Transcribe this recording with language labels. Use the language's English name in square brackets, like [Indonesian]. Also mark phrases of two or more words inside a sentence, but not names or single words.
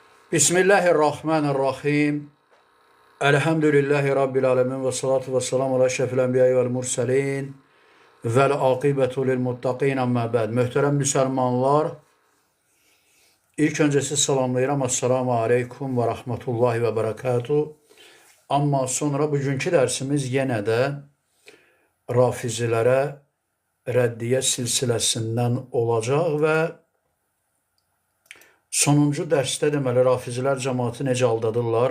[Arabic] بسم الله الرحمن الرحيم. الحمد لله رب العالمين والصلاة والسلام على أشرف الأنبياء والمرسلين والعاقبة للمتقين أما بعد. [Azerbaijani] Möhtərəm müsəlmanlar, ilk öncəsi salamlayıram. [Arabic] السلام عليكم ورحمة الله وبركاته. [Azerbaijani] Amma sonra bugünkü dərsimiz yenə də rafizilərə rəddiyə silsiləsindən olacaq və sonuncu dərsdə deməli rafizilər cəmaatı necə aldadırlar?